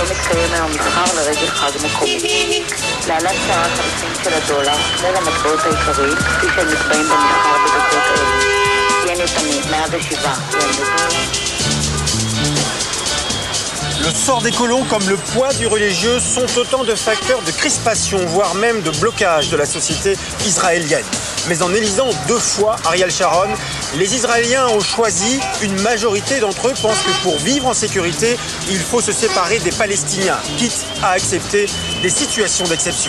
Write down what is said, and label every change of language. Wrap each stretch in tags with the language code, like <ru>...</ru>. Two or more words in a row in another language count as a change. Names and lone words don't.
<he>מתקיים היום מסחר לרגל חג מקומי. להלן שער החליפין של הדולר מול המטבעות העיקריים כפי שהם נקבעים במסחר בדקות האלה. ין יתמי 107 ין לדולר.</he> <fr>Le sort des colons comme le poids du religieux sont autant de facteurs de crispation, voire même de blocage de la société israélienne. Mais en élisant 2 fois Ariel Sharon, les Israéliens ont choisi, une majorité d'entre eux pensent que pour vivre en sécurité, il faut se séparer des Palestiniens, quitte à accepter des situations d'exception.</fr>